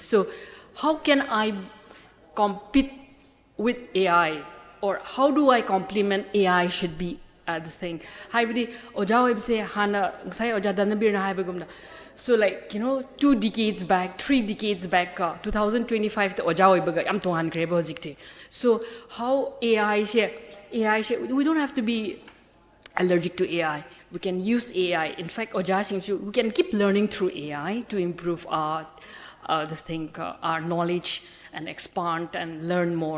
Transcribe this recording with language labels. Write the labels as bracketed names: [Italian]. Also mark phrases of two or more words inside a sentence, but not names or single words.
[English] So how can I compete with AI, or how do I complement AI should be this thing? So 2 decades back, 3 decades back, 2025 the [Manipuri] oja oibaga yam tongan greba hojikte. [English] So how AI we don't have to be allergic to AI. We can use AI. In fact, we can keep learning through AI to improve our knowledge and expand and learn more.